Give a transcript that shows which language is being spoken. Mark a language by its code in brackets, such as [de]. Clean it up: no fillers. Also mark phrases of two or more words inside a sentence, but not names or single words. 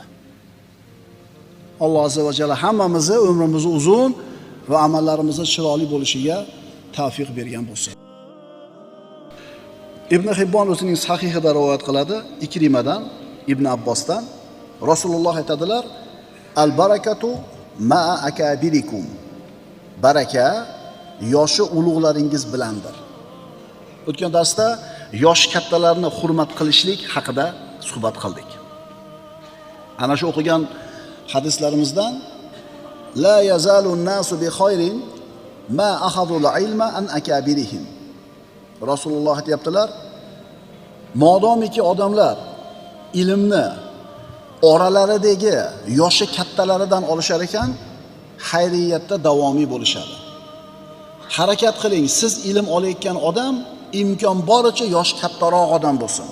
[uz] Alloh [ar] عز وجل [uz] hammamizni umrimizni uzun va amallarimizni chiroyli bo'lishiga tavfiq bergan bo'lsin. Ibn Hibbon o'zining sahihida rivoyat qiladi, Ikrimadan, Ibn Abbosdan. Rasululloh aytadilar: [ar] "البركة مع أكابركم." [uz] Baraka yoshi ulug'laringiz bilandir. O'tgan darsda yosh kattalarni hurmat qilishlik haqida suhbat qildik. Ana shu o'qigan hadislarimizdan [ar] لا يزال الناس بخير ما أخذوا العلم عن أكابرهم. [uz] Rasululloh aytibdilar: "Modomiki odamlar ilmni oralaridagi yoshi kattalaridan olishar ekan, xayriyatda davomiy bo'lishadi. Harakat qiling, siz ilm olayotgan odam imkon boricha yosh kattaroq odam bo'lsin.